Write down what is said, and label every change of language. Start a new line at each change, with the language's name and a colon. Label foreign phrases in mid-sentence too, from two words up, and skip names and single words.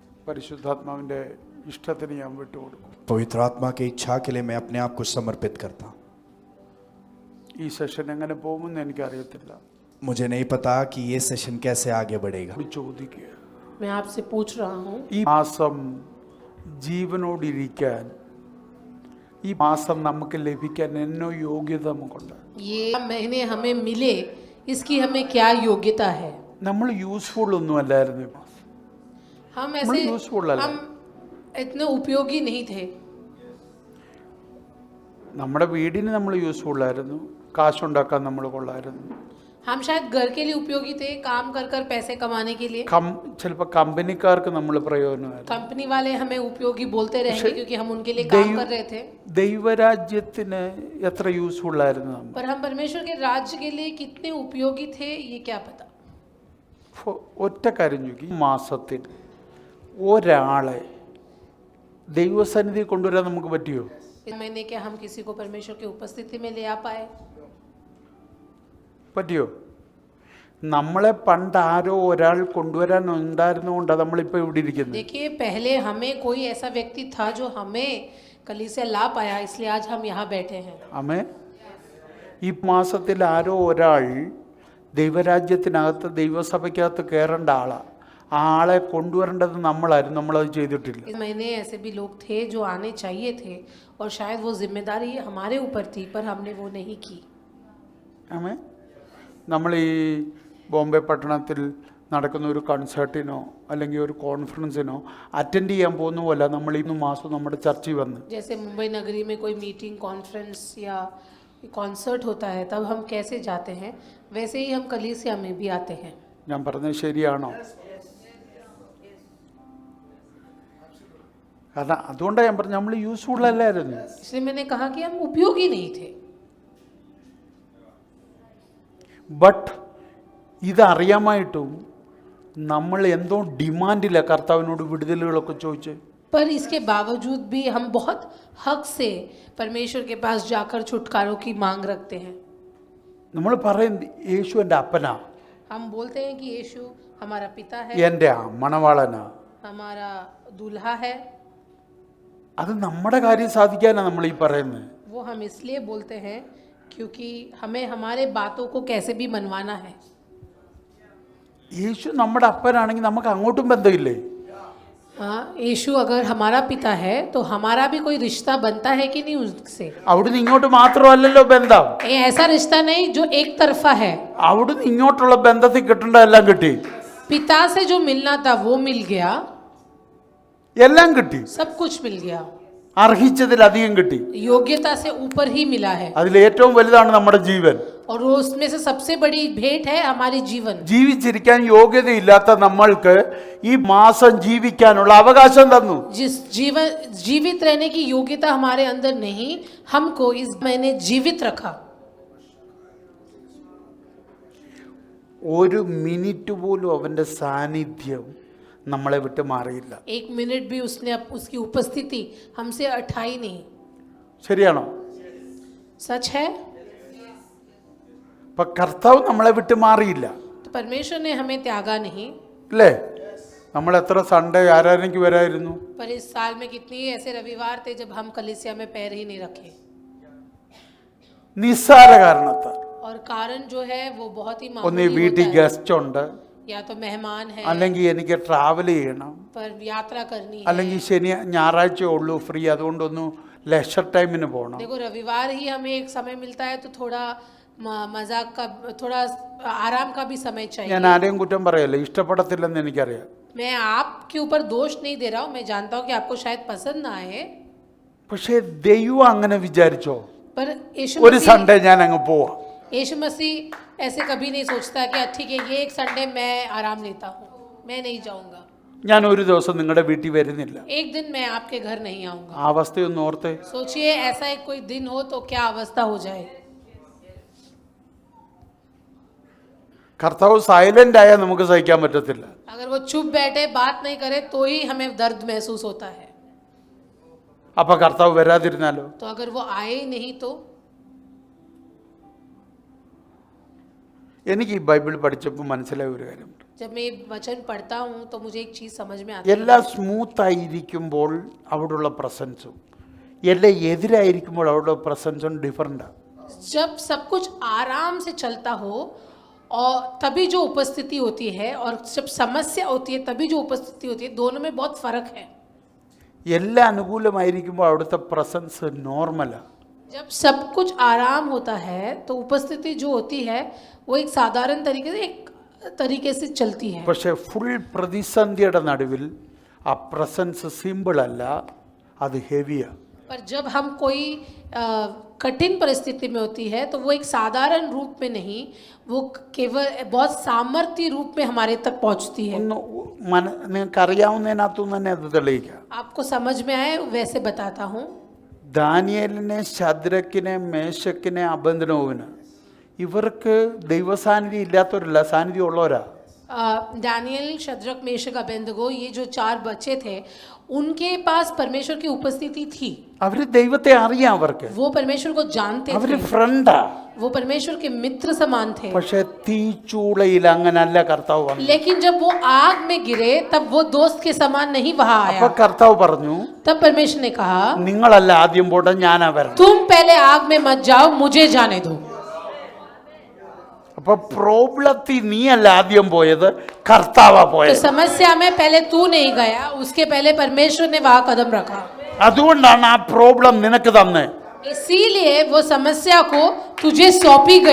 Malayalam: പരിശുദ്ധാത്മാവിൻ്റെ ഇഷ്ടത്തിന് ഞാൻ വിട്ടുകൊടുക്കും.
Hindi: पवित्र आत्मा की इच्छा के लिए मैं अपने आप को समर्पित करता हूँ.
Malayalam: ഈ സെഷൻ എങ്ങനെ പോകുമെന്ന് എനിക്കറിയത്തില്ല.
Hindi: मुझे नहीं पता कि ये सेशन कैसे आगे बढ़ेगा.
Malayalam: ചോദിക്കുക.
Hindi: मैं आपसे पूछ रहा हूँ,
Malayalam: ഈ മാസം ജീവനോടിരിക്കാൻ, ഈ മാസം നമുക്ക് ലഭിക്കാൻ എന്നോ യോഗ്യത നമുക്കുണ്ട്.
Hindi: ये महीने हमें मिले इसकी हमें क्या योग्यता है?
Malayalam: നമ്മൾ യൂസ്ഫുൾ ഒന്നും അല്ലായിരുന്നു. ഈ മാസം
Hindi: हम ऐसे
Malayalam: യൂസ്ഫുൾ അല്ല.
Hindi: हम इतने उपयोगी नहीं थे.
Malayalam: നമ്മുടെ വീടിന് നമ്മൾ യൂസ്ഫുൾ ആയിരുന്നു, കാശുണ്ടാക്കാൻ നമ്മൾ കൊള്ളായിരുന്നു.
Hindi: हम शायद घर के लिए उपयोगी थे, काम कर कर पैसे कमाने के लिए.
Malayalam: ചിലപ്പോൾ കമ്പനിക്കാർക്ക് നമ്മൾ പ്രയോജനമായിരുന്നു.
Hindi: कंपनी वाले हमें उपयोगी बोलते रहेंगे क्योंकि हम उनके लिए काम कर रहे थे.
Malayalam: ദൈവരാജ്യത്തിന് എത്ര യൂസ്ഫുൾ ആയിരുന്നു നമ്മൾ.
Hindi: पर हम परमेश्वर के राज्य के लिए कितने उपयोगी थे ये क्या पता.
Malayalam: ഒറ്റ കാര്യം ചോദിക്കും, ഈ മാസത്തിൽ ഒരാളെ ദൈവസന്നിധി കൊണ്ടുവരാൻ നമുക്ക് പറ്റിയോ?
Hindi: इस महीने क्या हम किसी को परमेश्वर की उपस्थिति में ले आ पाए?
Malayalam: പറ്റിയോ? നമ്മളെ പണ്ട് ആരോ ഒരാൾ കൊണ്ടുവരാൻ ഉണ്ടായിരുന്നുകൊണ്ടാണ് നമ്മളിപ്പോൾ ഇവിടെ ഇരിക്കുന്നത്.
Hindi: देखिए, पहले हमें कोई ऐसा व्यक्ति था जो हमें कलीसिया ला पाया, इसलिए आज हम यहाँ बैठे हैं.
Malayalam: ആമേൻ. ഈ മാസത്തിൽ ആരോ ഒരാൾ ദൈവരാജ്യത്തിനകത്ത് ദൈവസഭയ്ക്കകത്ത് കയറേണ്ട ആളാണ്. ആ ആളെ കൊണ്ടുവരേണ്ടത് നമ്മളായിരുന്നു, നമ്മളത് ചെയ്തിട്ടില്ല.
Hindi: इस महीने ऐसे भी लोग थे जो आने चाहिए थे और शायद वो जिम्मेदारी हमारे ऊपर थी पर हमने वो नहीं की.
Malayalam: ആമേൻ. നമ്മൾ ഈ ബോംബെ പട്ടണത്തിൽ നടക്കുന്ന ഒരു കൺസേർട്ടിനോ അല്ലെങ്കിൽ ഒരു കോൺഫറൻസിനോ അറ്റൻഡ് ചെയ്യാൻ പോകുന്ന പോലെ നമ്മൾ ഇന്ന് മാസം നമ്മുടെ ചർച്ചിൽ വന്ന്,
Hindi: जैसे मुंबई नगरी में कोई मीटिंग, कॉन्फ्रेंस या कॉन्सर्ट होता है तब हम कैसे जाते हैं, वैसे ही हम कलीसिया में भी आते हैं.
Malayalam: ഞാൻ പറഞ്ഞത് ശരിയാണോ? കാരണം അതുകൊണ്ടാണ് ഞാൻ പറഞ്ഞു നമ്മൾ യൂസ്ഫുൾ അല്ലായിരുന്നു.
Hindi: इसलिए मैंने कहा कि हम उपयोगी नहीं थे.
Malayalam: ബട്ട് ഇതറിയാമായിട്ടും നമ്മൾ എന്തോ ഡിമാൻഡില്ല കർത്താവിനോട് വിടുതലുകളൊക്കെ ചോദിച്ച്.
Hindi: पर इसके बावजूद भी हम बहुत हक से परमेश्वर के पास जाकर छुटकारों की मांग रखते हैं.
Malayalam: നമ്മൾ പറയും യേശു എൻ്റെ അപ്പനാ,
Hindi: हम बोलते हैं कि यीशु हमारा पिता है,
Malayalam: എൻ്റെ മണവാളനാ.
Hindi: हमारा दूल्हा है.
Malayalam: അത് നമ്മുടെ കാര്യം സാധിക്കാനാണ് നമ്മൾ ഈ പറയുന്നത്.
Hindi: वो हम इसलिए बोलते हैं क्योंकि हमें हमारे बातों को कैसे भी मनवाना है.
Malayalam: യേശു നമ്മുടെ അപ്പനാണെങ്കിൽ നമുക്ക് അങ്ങോട്ടും ബന്ധമില്ലേ?
Hindi: हाँ, यीशु अगर हमारा पिता है तो हमारा भी कोई रिश्ता बनता है कि नहीं उससे.
Malayalam: അവിടുന്ന് ഇങ്ങോട്ട് മാത്രമല്ലല്ലോ ബന്ധം.
Hindi: ये ऐसा रिश्ता नहीं जो एक तरफा है.
Malayalam: അവിടുന്ന് ഇങ്ങോട്ടുള്ള ബന്ധത്തിൽ കിട്ടേണ്ട എല്ലാം കിട്ടി.
Hindi: पिता से जो मिलना था वो मिल गया,
Malayalam: എല്ലാം കിട്ടി.
Hindi: सब कुछ मिल गया,
Malayalam: അർഹിച്ചതിലധികം കിട്ടി.
Hindi: योग्यता से ऊपर ही मिला है.
Malayalam: അതിൽ ഏറ്റവും വലുതാണ് നമ്മുടെ ജീവൻ.
Hindi: और वो उसमें से सबसे बड़ी भेंट है हमारी जीवन.
Malayalam: ജീവിച്ചിരിക്കാൻ യോഗ്യതയില്ലാത്ത നമ്മൾക്ക് ഈ മാസം ജീവിക്കാനുള്ള അവകാശം തന്നു.
Hindi: जिस जीवन जीवित रहने की योग्यता हमारे अंदर नहीं, हमको इस महीने जीवित रखा.
Malayalam: ഒരു മിനിറ്റ് പോലും അവൻ്റെ സാന്നിധ്യം നമ്മളെ വിട്ട് മാറിയില്ല.
Hindi: एक मिनट भी उसने उसकी उपस्थिति हमसे हटाई नहीं.
Malayalam: ശരിയാണോ?
Hindi: सच है.
Malayalam: അപ്പൊ കർത്താവ് നമ്മളെ വിട്ട് മാറിയില്ല
Hindi: तो परमेश्वर ने हमें त्यागा नहीं.
Malayalam: അല്ലേ? നമ്മൾ എത്ര സൺഡേ ആരാധനയ്ക്ക് വരായിരുന്നു?
Hindi: पर इस साल में कितनी ऐसे रविवार थे जब हम कलीसिया में पैर ही नहीं रखे.
Malayalam: നിസ്സാര കാരണത്താൽ.
Hindi: और कारण जो है वो बहुत ही
Malayalam: ഒന്ന്
Hindi: मामूली
Malayalam: വീട്ടിൽ
Hindi: होता है.
Malayalam: ഗസ്റ്റ് ഉണ്ട്,
Hindi: या तो मेहमान है,
Malayalam: അല്ലെങ്കിൽ എനിക്ക് ട്രാവൽ ചെയ്യണം,
Hindi: पर यात्रा करनी है.
Malayalam: അല്ലെങ്കിൽ ഞായറാഴ്ച ഉള്ളൂ ഫ്രീ, അതുകൊണ്ടൊന്ന്
English: leisure time
Malayalam: പോകണം.
Hindi: देखो, रविवार ही हमें एक समय मिलता है तो थोड़ा मजाक का, थोड़ा आराम का भी समय
Malayalam: ഞാൻ
Hindi: चाहिए.
Malayalam: ആരെയും കുറ്റം പറയല്ല, ഇഷ്ടപ്പെടത്തില്ലെന്ന് എനിക്കറിയാം.
Hindi: मैं आपके ऊपर दोष नहीं दे रहा हूँ, मैं जानता हूँ कि आपको शायद पसंद ना आए,
Malayalam: പക്ഷേ ദൈവം അങ്ങനെ വിചാരിച്ചോ
Hindi: पर यीशु
Malayalam: ഒരു
Hindi: मसीह
Malayalam: സൺഡേ ഞാൻ അങ്ങ് പോവാം?
Hindi: यीशु मसीह ऐसे कभी नहीं सोचता कि ठीक है ये एक संडे मैं आराम लेता हूँ, मैं नहीं जाऊँगा,
Malayalam: ഞാൻ ഒരു ദിവസം നിങ്ങളുടെ വീട്ടിൽ വരുന്നില്ല.
Hindi: एक दिन मैं आपके घर नहीं आऊँगा.
Malayalam: ആ അവസ്ഥയൊന്ന് ഓർത്തേ.
Hindi: सोचिए ऐसा एक कोई दिन हो तो क्या अवस्था हो जाए.
Malayalam: കർത്താവ് സൈലന്റ് ആയാൽ നമുക്ക് സഹിക്കാൻ പറ്റത്തില്ല.
Hindi: अगर वो चुप बैठे बात नहीं करे तो ही हमें दर्द महसूस होता है.
Malayalam: അപ്പൊ കർത്താവ് വരാതിരുന്നാലോ?
Hindi: तो अगर वो आए ही नहीं तो.
Malayalam: എനിക്ക് ഈ ബൈബിൾ പഠിച്ചപ്പോൾ മനസ്സിലായ ഒരു കാര്യം,
Hindi: जब मैं ये वचन पढ़ता हूँ तो मुझे एक चीज़ समझ में आती है,
Malayalam: എല്ലാം സ്മൂത്തായിരിക്കുമ്പോൾ അവിടെയുള്ള പ്രസൻസും എല്ലാം എതിരായിരിക്കുമ്പോൾ അവിടെയുള്ള പ്രസൻസും ഡിഫറെൻ്റാണ്.
Hindi: जब सब कुछ आराम से चलता हो और तभी जो उपस्थिति होती है, और जब समस्या होती है तभी जो उपस्थिति होती है, दोनों में बहुत फर्क है.
Malayalam: എല്ലാം അനുകൂലമായിരിക്കുമ്പോൾ അവിടുത്തെ പ്രസൻസ് നോർമലാണ്.
Hindi: जब सब कुछ आराम होता है तो उपस्थिति जो होती है वो एक साधारण तरीके से चलती है.
Malayalam: പക്ഷേ ഫുൾ പ്രതിസന്ധിയുടെ നടുവിൽ ആ പ്രസൻസ് സിമ്പിൾ അല്ല, അത് ഹെവിയാണ്.
Hindi: पर जब हम कोई कठिन परिस्थिति में होती है तो वो एक साधारण रूप में नहीं, वो केवल बहुत सामर्थ्य रूप में हमारे तक पहुंचती है.
Malayalam: നിങ്ങൾക്ക് അറിയാവുന്നതിനകത്തുനിന്ന് തന്നെ അത് തെളിയിക്കാം.
Hindi: आपको समझ में आए वैसे बताता हूँ.
Malayalam: ദാനിയേലിനെ, ശദ്രക്കിനെ, മേശക്കിനെ, അബേദ്നെഗോവിനെ ഇവർക്ക് ദൈവസാന്നിധ്യം ഇല്ലാത്തവരല്ല, സാന്നിധ്യം ഉള്ളവരാ.
Hindi: दानियल, शद्रक, मेशक, अबेदनगो, ये जो 4 बच्चे थे उनके पास परमेश्वर की उपस्थिति थी.
Malayalam: അവര് ദൈവത്തെ അറിയാം, അവർക്ക്
Hindi: वो परमेश्वर को जानते
Malayalam: അവര്
Hindi: थे,
Malayalam: ഫ്രണ്ടാ.
Hindi: वो परमेश्वर के मित्र समान थे.
Malayalam: പക്ഷെ തീച്ചൂളയിൽ അങ്ങനല്ല കർത്താവ് വന്നു.
Hindi: लेकिन जब वो आग में गिरे तब वो दोस्त के समान नहीं वहां
Malayalam: അപ്പൊ
Hindi: आया.
Malayalam: കർത്താവ് പറഞ്ഞു,
Hindi: तब परमेश्वर ने कहा,
Malayalam: നിങ്ങളല്ല ആദ്യം പോട്ടെ, ഞാനാ വരണം.
Hindi: तुम पहले आग में मत जाओ, मुझे जाने दो.
Malayalam: അപ്പൊ പ്രോബ്ലത്തിൽ നീയല്ല ആദ്യം പോയത്, കർത്താവാ
Hindi: तो
Malayalam: പോയത്.
Hindi: समस्या में पहले तू नहीं गया, उसके पहले परमेश्वर ने वहां कदम रखा.
Malayalam: അതുകൊണ്ടാണ് ആ പ്രോബ്ലം നിനക്ക് തന്നെ.
Hindi: इसीलिए वो समस्या को तुझे सौंपी गई.